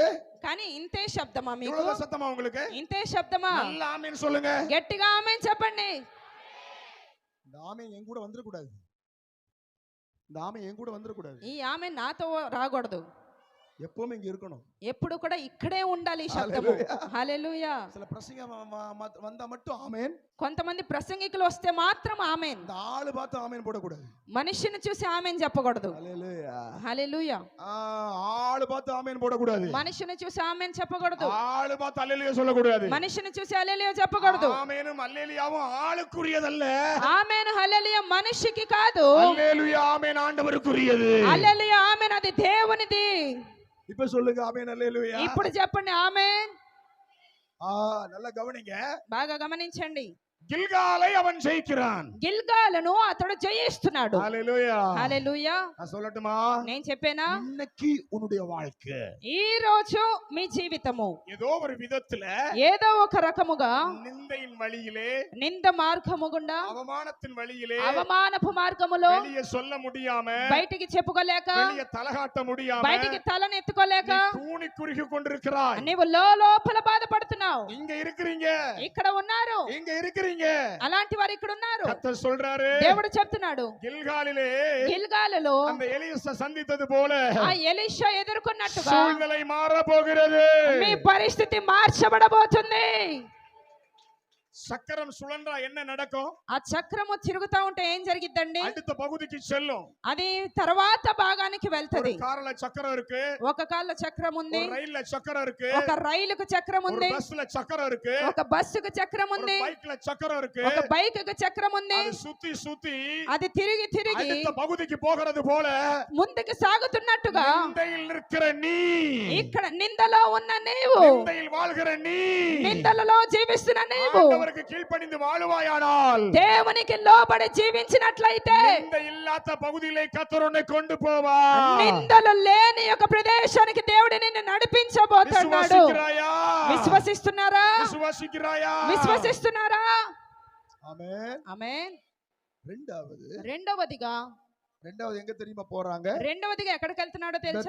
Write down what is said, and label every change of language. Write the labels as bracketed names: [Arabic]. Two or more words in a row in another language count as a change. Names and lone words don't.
[Telugu] కానీ ఇంతే శబ్దమా మీకు? [Tamil] இவ்வளவு சத்தமா உங்களுக்கு? [Telugu] ఇంతే శబ్దమా? [Tamil] நல்ல ஆமென் சொல்லுங்க. [Telugu] గట్టిగా ఆమేన్ చెప్పండి. [Tamil] இந்த ஆமேன் என் கூட வந்துட கூடாது. இந்த ஆமேன் என் கூட வந்துட கூடாது. [Telugu] ఈ ఆమేన్ నాతో రాకూడదు. [Tamil] எப்பவுமே இங்க இருக்கணும். [Telugu] ఎప్పుడు కూడా ఇక్కడే ఉండాలి ఈ శబ్దము. హల్లెలూయా. [Tamil] சில பிரசங்க வந்தா மட்டும் ஆமேன். [Telugu] కొంతమంది ప్రసంగికులు వస్తే మాత్రం ఆమేన్. [Tamil] இந்த ஆளு பார்த்து ஆமேன் போடக்கூடாது. [Telugu] మనిషిని చూసి ఆమేన్ చెప్పకూడదు. [Tamil] ஹalleluya. [Telugu] హల్లెలూయా. [Tamil] ஆளு பார்த்து ஆமேன் போடக்கூடாது. [Telugu] మనిషిని చూసి ఆమేన్ చెప్పకూడదు. [Tamil] ஆளு பார்த்து அல்லேலூயா சொல்லக்கூடாது. [Telugu] మనిషిని చూసి హల్లెలూయా చెప్పకూడదు. [Tamil] ஆமெனும் அல்லேலூயாவும் ஆளுக்குரியதல்ல. [Telugu] ఆమేన్ హల్లెలూయా మనిషికి కాదు. [Tamil] அல்லேலூயா ஆமென் ஆண்டவருக்குரியது. [Telugu] హల్లెలూయా ఆమేన్ అది దేవునిది. [Tamil] இப்ப சொல்லுங்க ஆமென் அல்லேலூயா. [Telugu] ఇప్పుడు చెప్పండి ఆమేన్. [Tamil] நல்லா கவனிங்க. [Telugu] బాగా గమనించండి. [Tamil] கில்காலை அவன் ஜெயிக்கிறான். [Telugu] గిల్గాలును అతడు జయిస్తున్నాడు. [Tamil] ஹalleluya. [Telugu] హల్లెలూయా. [Tamil] நான் சொல்லட்டுமா? [Telugu] నేను చెప్పేనా? [Tamil] இன்னைக்கு உன்னுடைய வாழ்க்கை [Telugu] ఈ రోజు మీ జీవితము [Tamil] ஏதோ ஒரு விதத்துல [Telugu] ఏదో ఒక రకముగా [Tamil] நிந்தையின் வழியிலே, [Telugu] నింద మార్గము గుండా, [Tamil] அவமானத்தின் வழியிலே, [Telugu] అవమానపు మార్గములో [Tamil] வெளியே சொல்ல முடியாம, [Telugu] బయటికి చెప్పుకోలేక, [Tamil] வெளியே తలகாட்ட முடியாம, [Telugu] బయటికి తలను ఎత్తుకోలేక [Tamil] தூணி குறுகி கொண்டிருக்கிறாய். [Telugu] నీవు లోపల బాధపడుతున్నావు. [Tamil] இங்க இருக்கிறீங்க, [Telugu] ఇక్కడ ఉన్నారు, [Tamil] இங்க இருக்கிறீங்க. [Telugu] అలాంటి వారు ఇక్కడ ఉన్నారు. [Tamil] கர்த்தர் சொல்றாரு, [Telugu] దేవుడు చెప్తున్నాడు, [Tamil] கில்காலிலே [Telugu] గిల్గాలులో [Tamil] அந்த எலிசா சந்தித்தது போல [Telugu] ఆ ఎలీషా ఎదుర్కొన్నట్టుగా [Tamil] சூழ்நிலை மாற போகிறது. [Telugu] మీ పరిస్థితి మార్చబడబోతుంది. [Tamil] சக்கரம் சுழன்றா என்ன நடக்கும்? [Telugu] ఆ చక్రము తిరుగుతా ఉంటే ఏం జరిగిద్దండి? [Tamil] அடுத்த பகுதிக்கு செல்லும். [Telugu] అది తర్వాత భాగానికి వెళ్తది. [Tamil] ஒரு கார்ல சக்கரம் இருக்கு, [Telugu] ఒక కాళ్ళ చక్రం ఉంది, [Tamil] ஒரு ரயில்ல சக்கரம் இருக்கு, [Telugu] ఒక రైలుకు చక్రం [Tamil] ஒரு [Telugu] ఉంది, [Tamil] பஸ்ல சக்கரம் இருக்கு, [Telugu] ఒక బస్సుకు చక్రం [Tamil] ஒரு [Telugu] ఉంది, [Tamil] பைக்ல சக்கரம் இருக்கு. [Telugu] ఒక బైకుకు చక్రం ఉంది. [Tamil] அது சுத்தி சுத்தி [Telugu] అది తిరిగి తిరిగి [Tamil] அடுத்த பகுதிக்கு போகிறது போல [Telugu] ముందుకు సాగుతున్నట్టుగా [Tamil] நிந்தையில் நிற்கிற நீ, [Telugu] ఇక్కడ నిందలో ఉన్న నీవు, [Tamil] நிந்தையில் வாழ்கிற நீ, [Telugu] నిందలలో జీవిస్తున్న నీవు [Tamil] ஆண்டவருக்கு கீழ்ப்படிந்து வாழுவாயானால் [Telugu] దేవునికి లోబడి జీవించినట్లయితే [Tamil] நிந்தை இல்லாத பகுதியிலே கர்த்தர் உன்னை கொண்டு போவார். [Telugu] నిందలు లేని ఒక ప్రదేశానికి దేవుడు నిన్ను నడిపించబోతున్నాడు. [Tamil] விசுவாசிக்கிறாயா? [Telugu] విశ్వసిస్తున్నారా? [Tamil] விசுவாசிக்கிறாயா? [Telugu] విశ్వసిస్తున్నారా? [Tamil] ஆமென். [Telugu] ఆమేన్. [Tamil] రెండవది எங்க தெரியுமா போறாங்க? [Telugu] రెండవదిగా ఎక్కడికి వెళ్తున్నాడో తెలుసా?